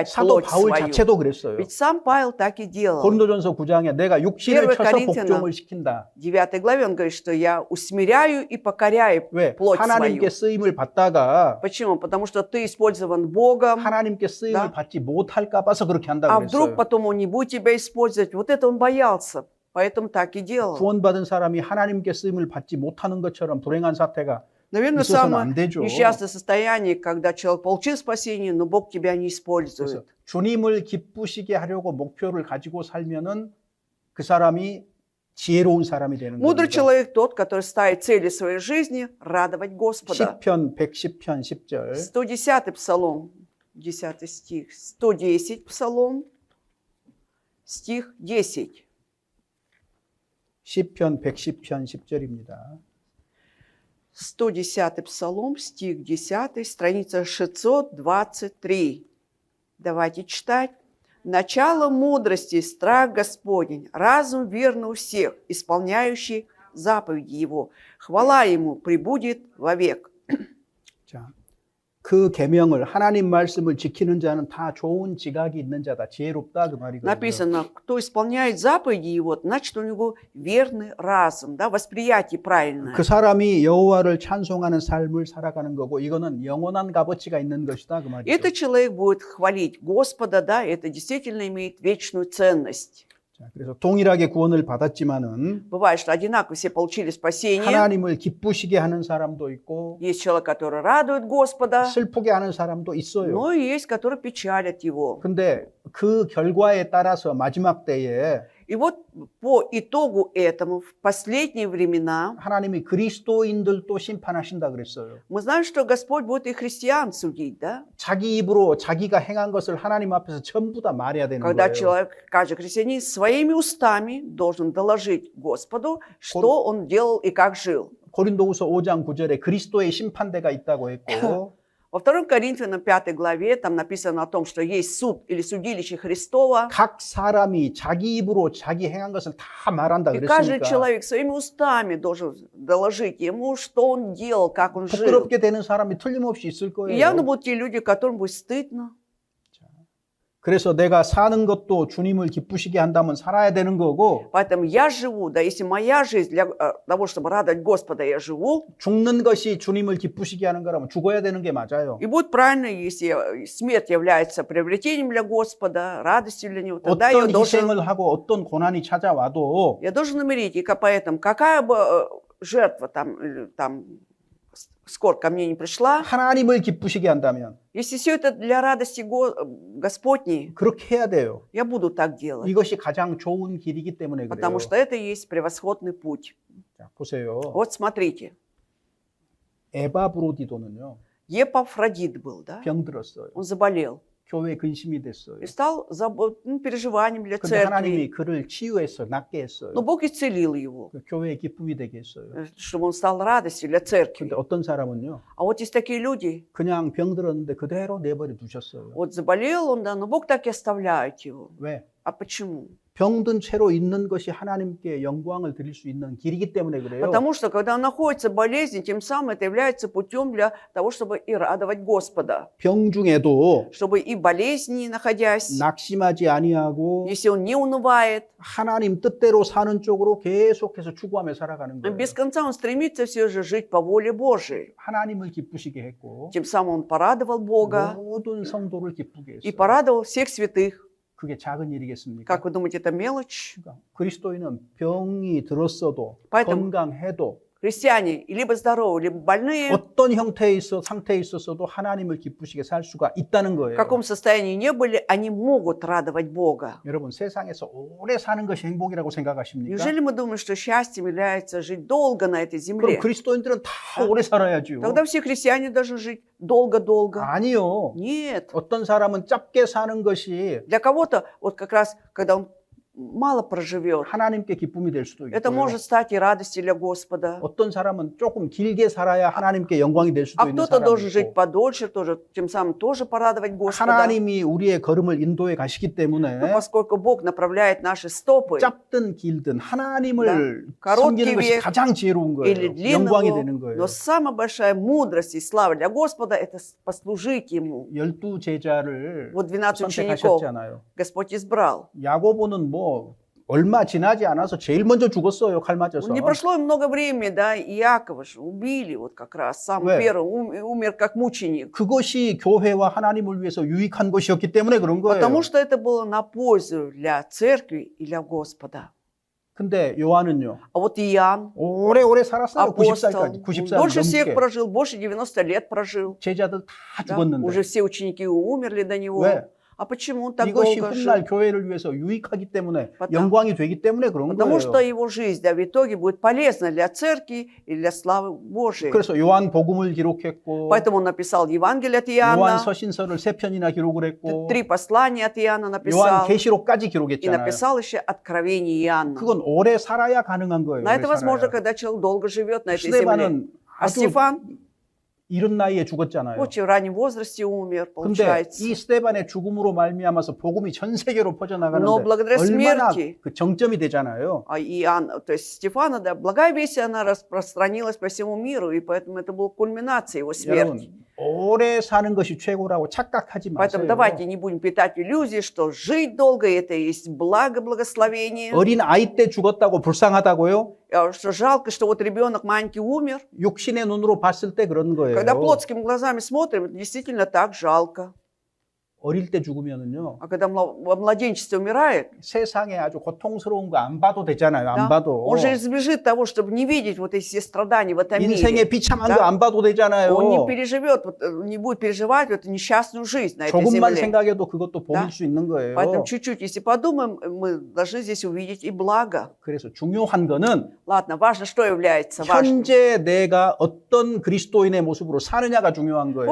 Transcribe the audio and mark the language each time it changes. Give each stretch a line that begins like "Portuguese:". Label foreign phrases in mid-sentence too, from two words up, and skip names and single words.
Korean: 사도
Russian: плоть
Korean: 바울
Russian: свою.
Korean: 자체도 그랬어요.
Russian: Ведь сам Павел так и делал.
Korean: 고린도전서 9장에 내가 육신을
Russian: Первое
Korean: 쳐서
Russian: Коринфянам.
Korean: 복종을 시킨다.
Russian: В 9 главе он говорит, что я усмиряю и покоряю
Korean: 왜?
Russian: плоть
Korean: 하나님께
Russian: свою.
Korean: 쓰임을 받다가
Russian: Почему? Потому что ты использован Богом,
Korean: 하나님께 쓰임을
Russian: Да.
Korean: 받지 못할까 봐서 그렇게
Russian: а
Korean: 한다고
Russian: вдруг
Korean: 그랬어요.
Russian: потом он не будет тебя использовать. Вот это он боялся, поэтому так и делал.
Korean: 구원받은 사람이 하나님께 쓰임을 받지 못하는 것처럼 불행한 사태가
Russian: Наверное,
Korean: 있어서는
Russian: самое
Korean: 안 되죠.
Russian: несчастное состояние, когда человек получил спасение, но Бог тебя не
Korean: 그래서
Russian: использует.
Korean: 주님을 기쁘시게 하려고 목표를 가지고 살면은 그 사람이 지혜로운 사람이 되는
Russian: Мудрый
Korean: 겁니다.
Russian: человек тот, который ставит цели своей жизни радовать Господа.
Korean: 시편 110편 10절
Russian: 110 псалом, 10 стих, 110 псалом, стих 10.
Korean: 시편 110편 10절입니다.
Russian: 110 псалом, стих 10, страница 623. Давайте читать. «Начало мудрости – страх Господень, разум верный у всех, исполняющий заповеди Его. Хвала Ему пребудет вовек».
Korean: 자, 그 계명을 하나님 말씀을 지키는 자는 다 좋은 지각이 있는 자다. 지혜롭다 그 말이거든요.
Russian: Написано, кто исполняет заповеди Его, значит, у него верный разум, да, восприятие правильное.
Korean: 그 사람이 여호와를 찬송하는 삶을 살아가는 거고 이거는 영원한 값어치가 있는 것이다 그 말이죠.
Russian: Этот человек будет хвалить Господа, да, это действительно имеет вечную ценность.
Korean: 자, 그래서 동일하게 구원을 받았지만은
Russian: Бывает, что одинаково все получили спасение.
Korean: 하나님을 기쁘시게 하는 사람도 있고
Russian: Есть человек, который радует Господа,
Korean: 슬프게 하는 사람도 있어요.
Russian: но и есть, которые печалят Его.
Korean: 근데 그 결과에 따라서 마지막 때에
Russian: И вот по итогу этому в последние времена
Korean: 하나님이 그리스도인들도 심판하신다 그랬어요.
Russian: мы знаем, что Господь будет и христиан судить, да?
Korean: 자기 입으로 자기가 행한 것을 하나님 앞에서 전부 다 말해야 되는
Russian: Когда
Korean: 거예요.
Russian: человек, каждый христианин своими устами должен доложить Господу, что он делал и как жил.
Korean: 고린도후서 5장 9절에 그리스도의 심판대가 있다고 했고
Russian: Во 2 Коринфянам 5 главе там написано о том, что есть суд или судилище Христова.
Korean: 각 사람이 자기 입으로 자기 행한 것을 다 말한다
Russian: И каждый
Korean: 그랬으니까
Russian: человек своими устами должен доложить ему, что он делал, как он жил.
Korean: 부끄럽게 되는 사람이 틀림없이 있을
Russian: И явно
Korean: 거예요.
Russian: будут те люди, которым будет стыдно.
Korean: 그래서 내가 사는 것도 주님을 기쁘시게 한다면 살아야 되는 거고
Russian: Поэтому я живу, да, если моя жизнь для того, чтобы радовать Господа, я живу,
Korean: 죽는 것이 주님을 기쁘시게 하는 거라면 죽어야 되는 게 맞아요.
Russian: и будет правильно, если смерть является приобретением для Господа, радостью для Него, тогда
Korean: 어떤 희생을 하고 어떤 고난이 찾아와도
Russian: я должен умереть. И поэтому какая бы жертва там скоро ко мне не пришла,
Korean: 하나님을 기쁘시게 한다면
Russian: если все это для радости Господней,
Korean: 그렇게 해야 돼요.
Russian: я буду так делать.
Korean: 이것이 가장 좋은 길이기 때문에 그래요.
Russian: Потому что это и есть превосходный путь.
Korean: 자, 보세요.
Russian: Вот смотрите,
Korean: 에바브로디도는요.
Russian: Епафродит был, да?
Korean: 병들었어요.
Russian: Он заболел.
Korean: 교회 근심이 됐어요.
Russian: И стал переживанием для
Korean: 근데 하나님이
Russian: церкви.
Korean: 그를 치유했어요. 낫게 했어요.
Russian: Но Бог исцелил его,
Korean: 그 교회의 기쁨이 되게 했어요.
Russian: чтобы он стал радостью для церкви.
Korean: 근데 어떤 사람은요.
Russian: А вот есть такие люди,
Korean: 그냥 병들었는데 그대로 내버려 두셨어요.
Russian: вот заболел он, да, но Бог так и оставляет его.
Korean: 왜?
Russian: А почему?
Korean: 병든 채로 있는 것이 하나님께 영광을 드릴 수 있는 길이기 때문에 그래요.
Russian: Потому что, когда он находится в болезни, тем самым это является путем для того, чтобы и радовать Господа.
Korean: 병 중에도
Russian: Чтобы и в болезни, находясь,
Korean: 낙심하지 아니하고
Russian: если он не унывает,
Korean: 하나님 뜻대로 사는 쪽으로 계속해서 추구하며 살아가는 거예요.
Russian: без конца он стремится все же жить по воле Божией.
Korean: 하나님을 기쁘시게 했고
Russian: Тем самым он порадовал Бога
Korean: 모든 성도를 기쁘게
Russian: и
Korean: 했어요.
Russian: порадовал всех святых.
Korean: 그게 작은 일이겠습니까?
Russian: Как вы думаете, это мелочь?
Korean: 그러니까 그리스도인은 병이 들었어도
Russian: поэтому
Korean: 건강해도
Russian: Христиане либо здоровы, либо больные,
Korean: 어떤 형태에 있어 상태에 있었어도 하나님을 기쁘시게 살 수가 있다는
Russian: в
Korean: 거예요.
Russian: каком состоянии не были, они могут радовать Бога.
Korean: 여러분 세상에서 오래 사는 것이 행복이라고 생각하십니까?
Russian: Неужели мы думаем, что счастьем является жить долго на этой
Korean: 그럼
Russian: земле?
Korean: 그리스도인들은 다 오래 살아야죠.
Russian: Тогда все христиане должны жить долго-долго.
Korean: 아니요.
Russian: Нет.
Korean: 어떤 사람은 짧게 사는 것이
Russian: Для кого-то, вот как раз, когда он мало проживет,
Korean: 하나님께 기쁨이 될 수도
Russian: это
Korean: 있고요.
Russian: может стать и радостью для Господа.
Korean: 어떤 사람은 조금 길게 살아야 하나님께 영광이 될 수도
Russian: А
Korean: 있는
Russian: кто-то
Korean: 사람이
Russian: должен жить
Korean: 있고
Russian: подольше, тоже, тем самым тоже порадовать Господа.
Korean: 하나님이 우리의 걸음을 인도해 가시기 때문에
Russian: Но поскольку Бог направляет наши стопы,
Korean: 짧든 길든 하나님을 다. 섬기는 것이 그렇게 가장 지혜로운
Russian: или
Korean: 거예요. 영광이
Russian: длинного,
Korean: 되는 거예요.
Russian: но самая большая мудрость и слава для Господа – это послужить Ему.
Korean: 12 제자를
Russian: Вот 12 учеников
Korean: 선택하셨잖아요.
Russian: Господь избрал.
Korean: 야고보는 뭐 얼마 지나지 않아서 제일 먼저 죽었어요. 칼 맞아서.
Russian: Не прошло и много времени, да, и Иакова же убили вот как раз, сам
Korean: 왜?
Russian: первый умер как мученик.
Korean: 그것이 교회와 하나님을 위해서 유익한 것이었기 때문에 그런 거예요.
Russian: Потому что это было на пользу для церкви и для Господа.
Korean: 근데 요한은요.
Russian: А вот Иоанн,
Korean: 오래오래 살았어요.
Russian: апостол,
Korean: 90살까지. 90살
Russian: дольше всех
Korean: 넘게.
Russian: прожил, больше 90 лет прожил.
Korean: 제자들 다
Russian: Да?
Korean: 죽었는데.
Russian: Уже все ученики умерли до него.
Korean: 왜?
Russian: А почему он так
Korean: 이것이
Russian: долго
Korean: 훗날
Russian: жил?
Korean: 교회를 위해서 유익하기 때문에
Russian: Потому-
Korean: 영광이 되기 때문에 그런
Russian: Потому
Korean: 거예요.
Russian: что его жизнь, да, в итоге будет полезна для церкви и для славы Божией.
Korean: 그래서 요한 복음을 기록했고
Russian: Поэтому он написал Евангелие от
Korean: 요한
Russian: Иоанна,
Korean: 서신서를 3편이나 기록을 했고
Russian: 3 послания от Иоанна
Korean: 요한
Russian: написал,
Korean: 계시록까지
Russian: и
Korean: 기록했잖아요.
Russian: написал еще Откровение Иоанна.
Korean: 그건 오래 살아야 가능한 거예요.
Russian: Но это
Korean: 오래
Russian: возможно,
Korean: 살아야.
Russian: когда человек долго живет на этой земле.
Korean: 스데반은
Russian: А
Korean: 아주
Russian: Стефан
Korean: 이른 나이에 죽었잖아요.
Russian: в очень раннем возрасте умер,
Korean: 근데
Russian: получается.
Korean: 이 스데반의 죽음으로 말미암아서 복음이 전 세계로 퍼져나가는데
Russian: Но благодаря
Korean: 얼마나
Russian: смерти
Korean: 그 정점이 되잖아요.
Russian: А Иоанн, то есть Стефана, да, благая весть, она распространилась по всему миру, и поэтому это была кульминация его смерти.
Korean: 여러분 오래 사는 것이 최고라고 착각하지
Russian: Поэтому
Korean: 마세요.
Russian: давайте не будем питать иллюзии, что жить долго – это и есть благо, благословение.
Korean: 어린 아이 때 죽었다고 불쌍하다고요?
Russian: Что жалко, что вот ребенок маленький умер.
Korean: 육신의 눈으로 봤을 때 그런 거예요.
Russian: Когда плотскими глазами смотрим, это действительно так жалко.
Korean: 어릴 때 죽으면은요
Russian: А когда во младенчестве умирает,
Korean: 세상에 아주 고통스러운 거 안 봐도 되잖아요. 안
Russian: да,
Korean: 봐도
Russian: он же избежит того, чтобы не видеть вот эти все страдания в этом
Korean: 인생의
Russian: мире.
Korean: 비참한
Russian: Да.
Korean: 거 안 봐도 되잖아요.
Russian: Он не переживет, вот, не будет переживать эту несчастную жизнь на этой
Korean: 조금만
Russian: земле.
Korean: 생각해도 그것도 복일
Russian: Да.
Korean: 수 있는 거예요.
Russian: Поэтому чуть-чуть, если подумаем, мы должны здесь увидеть и благо.
Korean: 그래서 중요한 거는
Russian: Ладно, важно, что является важным.
Korean: 현재 내가 어떤 그리스도인의 모습으로 사느냐가 중요한 거예요.